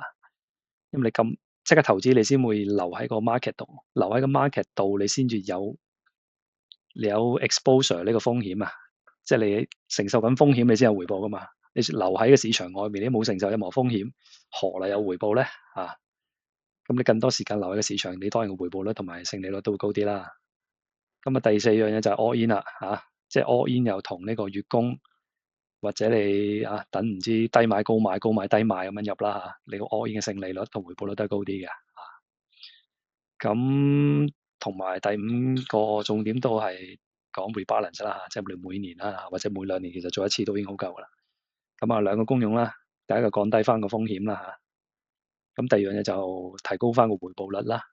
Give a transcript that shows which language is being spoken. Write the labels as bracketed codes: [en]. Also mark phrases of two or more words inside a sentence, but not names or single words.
[yue] 因為你即刻投資，你先會留喺個 market 度，留喺個 market 度，你先至你有 exposure 呢個風險啊，即係你承受緊風險，你先有回報噶嘛。你留喺個市場外面，你冇承受任何風險，何嚟有回報咧？咁你更多時間留喺個市場，你當然個回報率同埋勝利率都會高啲啦。第四樣嘢就係 [en] all in [yue] 啦嚇，即係 [en] all in [yue] 又同呢個月供或者你等唔知低買高買高買低買咁樣入啦嚇，你個 [en] all in [yue] 嘅勝利率同回報率都係高啲嘅。咁同埋第五個重點都係講 rebalance 啦嚇，即係你每年啦或者每兩年其實做一次都已經好夠噶啦。兩個功用啦，第一個降低翻個風險啦嚇，咁第二樣嘢就提高翻個回報率啦。